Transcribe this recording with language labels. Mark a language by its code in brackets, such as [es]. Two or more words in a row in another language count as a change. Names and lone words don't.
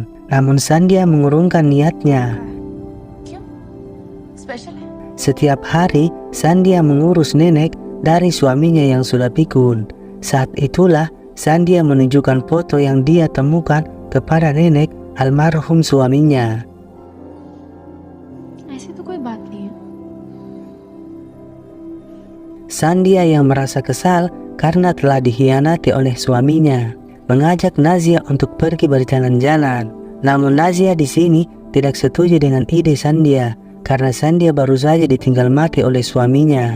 [id] Namun Sandhya mengurungkan niatnya. Setiap hari, Sandhya mengurus nenek dari suaminya yang sudah pikun. Saat itulah, Sandhya menunjukkan foto yang dia temukan kepada nenek almarhum suaminya. [hi] ऐसी तो कोई बात नहीं है। [id] Sandia yang merasa kesal karena telah dikhianati oleh suaminya mengajak Nazia untuk pergi berjalan-jalan. Namun Nazia di sini tidak setuju dengan ide Sandia karena Sandia baru saja ditinggal mati oleh suaminya.